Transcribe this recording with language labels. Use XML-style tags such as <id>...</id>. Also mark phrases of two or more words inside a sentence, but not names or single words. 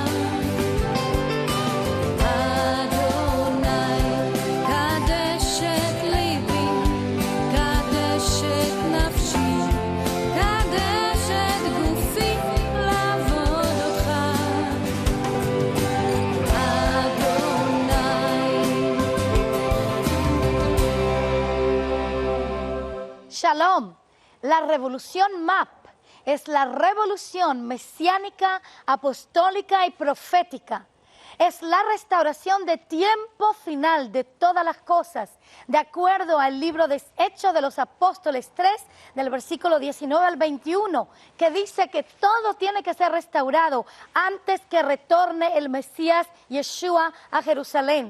<he>אדוני, קדש את ליבי, קדש את נפשי, קדש את גופי לעבוד אותך.</he> <es>Shalom. La revolución MAP es la revolución mesiánica, apostólica y profética. Es la restauración de tiempo final de todas las cosas, de acuerdo al libro de Hechos de los Apóstoles 3, del versículo 19 al 21, que dice que todo tiene que ser restaurado antes que retorne el Mesías Yeshua a Jerusalén.</es>